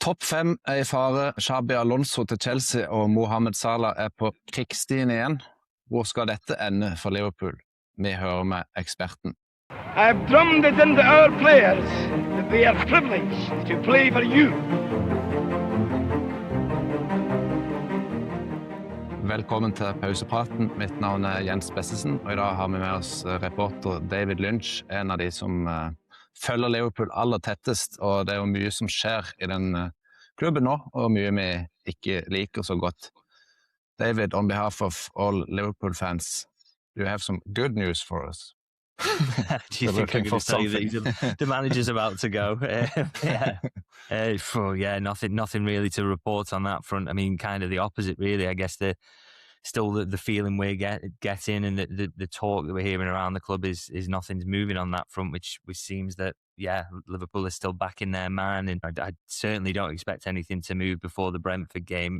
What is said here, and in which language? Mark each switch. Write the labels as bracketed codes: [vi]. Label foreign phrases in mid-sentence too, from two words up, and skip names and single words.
[no] Topp 5 er i fare. Xabi Alonso til Chelsea og Mohamed Salah er på krigsstien igjen. Hvor skal dette ende for Liverpool? Vi hører med eksperten. [en] I've drummed it into our players that they are privileged to play for you. [no] Velkommen til pausepraten. Mitt navn er Jens Bessesen, og i dag har vi med oss reporter David Lynch, en av de som følger Liverpool aller tettest, og det er jo mye som skjer i den klubben nå, og mye vi ikke liker så godt. [en] David, on behalf of all Liverpool fans, do you have some good news for us? Do you think I'm going to tell you that the manager's about to go? Nothing really to report on that front. I mean, kind of the opposite, really. I guess the feeling we're getting and the talk that we're hearing around the club is nothing's moving on that front, which seems that, Liverpool is still back in their man, and I certainly don't expect anything to move before the Brentford game.